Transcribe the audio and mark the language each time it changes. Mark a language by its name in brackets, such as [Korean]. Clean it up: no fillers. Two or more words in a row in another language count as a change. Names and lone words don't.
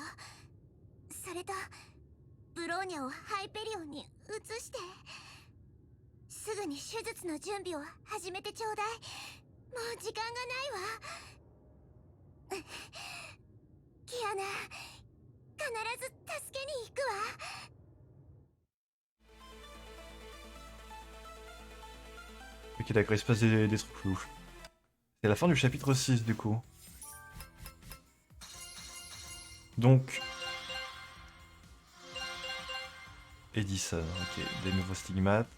[Japanese] それとブローニャをハイペリオンに移してすぐに手術の準備を始めてちょうだい。もう時間がないわ。キアナ必ず助けに行くわ。 [French] Ok, d'accord, il se passe des trucs louches. C'est la fin du chapitre 6 du coup. Donc... Edison, ok, des nouveaux stigmates.